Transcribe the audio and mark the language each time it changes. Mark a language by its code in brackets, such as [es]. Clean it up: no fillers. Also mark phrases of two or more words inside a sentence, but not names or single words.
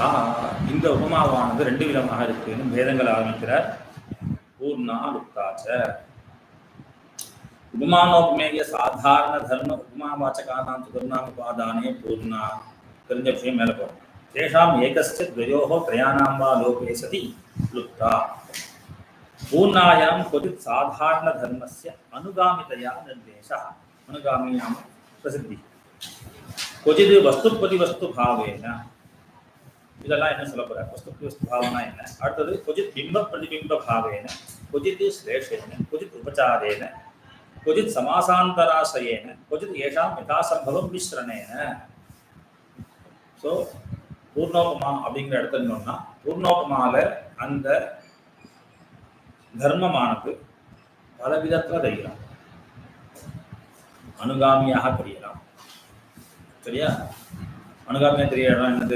[ta] இந்த உபமாவானது ரெண்டு விதமாக இருக்குன்னு பேதங்கள் ஆரம்பிக்கிறார். [sa] पूर्णा लुप्ताश्च. उपमानोपमेय साधारण धर्म उपमावाचकानां चतुर्णाम् उपादाने पूर्णा. [ta] தெரிஞ்ச விஷயம் மேலே போகும். [sa] तेषाम् एकस्य द्वयोः त्रयाणां वा लोके सति लुप्ता. பூர்ணாயாம் क्वचित् साधारणधर्मस्य अनुगामितया निर्देशः. अनुगामियां प्रसिद्धिः. क्वचित् वस्तुप्रतिवस्तुभावेन. [ta] இதெல்லாம் என்ன சொல்ல போறார்? [sa] वस्तुप्रतिवस्तु भावेन [ta] என்ன? [sa] அடுத்தது क्वचित् बिम्ब प्रतिबिम्ब भावेन, क्वचित् श्लेषेन, क्वचित् उपचारेण, क्वचित् समासान्तराशयेन, क्वचित् येषां यथासम्भवं मिश्रणेन. [ta] ஸோ பூர்ணோபமா அப்படிங்கிற இடத்துல பூர்ணோபமால அந்த தர்மமானது பல விதத்தில் தெரியலாம். அனுகாமியாக தெரியலாம். சரியா? அனுகாமியாக தெரியலாம். என்னது?